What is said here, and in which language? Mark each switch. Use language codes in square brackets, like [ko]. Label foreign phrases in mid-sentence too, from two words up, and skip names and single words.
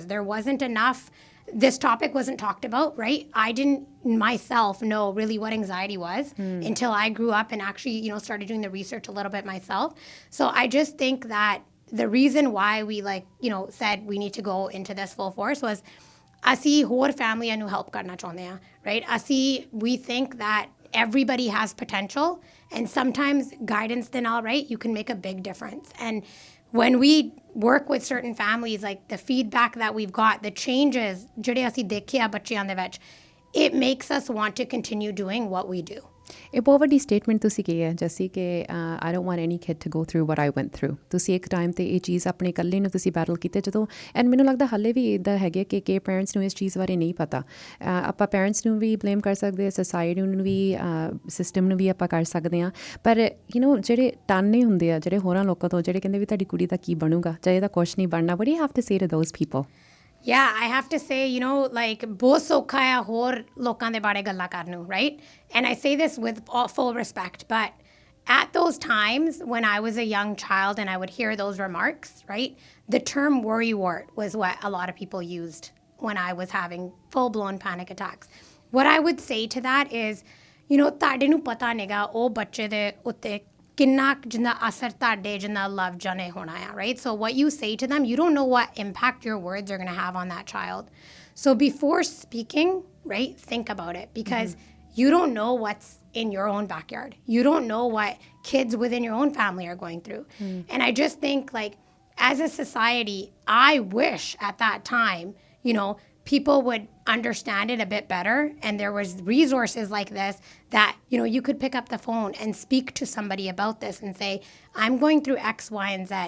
[en] There wasn't enough. This topic wasn't talked about, right? I didn't myself know really what anxiety was until I grew up and actually, started doing the research a little bit myself. So I just think that the reason why we said we need to go into this full force was [pa] ਅਸੀਂ ਹੋਰ ਫੈਮਲੀਆਂ ਨੂੰ ਹੈਲਪ ਕਰਨਾ ਚਾਹੁੰਦੇ ਹਾਂ, [en] right? We think that everybody has potential, and sometimes guidance then all right, you can make a big difference. And when we work with certain families, like the feedback that we've got, the changes [pa] ਜਿਹੜੇ ਅਸੀਂ ਦੇਖਿਆ ਬੱਚਿਆਂ ਦੇ ਵਿੱਚ, [en] it makes us want to continue doing what we do. [pa] ਇਹ ਬਹੁਤ ਵੱਡੀ ਸਟੇਟਮੈਂਟ ਤੁਸੀਂ ਕੀ ਹੈ ਜੈਸੀ ਕਿ [en] I don't want any kid to go through what I went through. [pa] ਤੁਸੀਂ ਇੱਕ ਟਾਈਮ 'ਤੇ ਇਹ ਚੀਜ਼ ਆਪਣੇ ਇਕੱਲੇ ਨੂੰ ਤੁਸੀਂ ਬੈਟਲ ਕੀਤੇ ਜਦੋਂ, ਐਂਡ ਮੈਨੂੰ ਲੱਗਦਾ ਹਾਲੇ ਵੀ ਇੱਦਾਂ ਹੈਗੇ ਕਿ ਪੇਰੈਂਟਸ ਨੂੰ ਇਸ ਚੀਜ਼ ਬਾਰੇ ਨਹੀਂ ਪਤਾ. ਆਪਾਂ ਪੇਰੈਂਟਸ ਨੂੰ ਵੀ ਬਲੇਮ ਕਰ ਸਕਦੇ ਹਾਂ, ਸੋਸਾਇਟੀ ਨੂੰ ਵੀ, ਸਿਸਟਮ ਨੂੰ ਵੀ ਆਪਾਂ ਕਰ ਸਕਦੇ ਹਾਂ. ਪਰ ਜਿਹੜੇ ਤਾਨੇ ਹੁੰਦੇ ਆ ਜਿਹੜੇ ਹੋਰਾਂ ਲੋਕਾਂ ਤੋਂ, ਜਿਹੜੇ ਕਹਿੰਦੇ ਵੀ ਤੁਹਾਡੀ ਕੁੜੀ ਦਾ ਕੀ ਬਣੂਗਾ ਜਾਂ ਇਹਦਾ ਕੁਛ ਨਹੀਂ ਬਣਨਾ, [en] what do you have to say to those people? Yeah, I have to say, like, [pa] ਬਹੁਤ ਸੌਖਾ ਆ ਹੋਰ ਲੋਕਾਂ ਦੇ ਬਾਰੇ ਗੱਲਾਂ ਕਰਨ ਨੂੰ, [en] right? And I say this with full respect, but at those times when I was a young child and I would hear those remarks, right, the term worrywart was what a lot of people used when I was having full-blown panic attacks. What I would say to that is, [pa] ਤੁਹਾਡੇ ਨੂੰ ਪਤਾ ਨਹੀਂਗਾ ਉਹ ਬੱਚੇ ਦੇ ਉੱਤੇ ਕਿੰਨਾ ਜਿੰਨਾ ਅਸਰ ਤੁਹਾਡੇ ਜਿੰਨਾ ਲਵ ਜਾਣੇ ਹੋਣਾ ਆ, [en] right? So what you say to them, you don't know what impact your words are going to have on that child. So before speaking, right, think about it, because you don't know what's in your own backyard. You don't know what kids within your own family are going through. And I just think, like, as a society, I wish at that time, people would understand it a bit better, and there was resources like this that, you could pick up the phone and speak to somebody about this and say, I'm going through X, Y, and Z.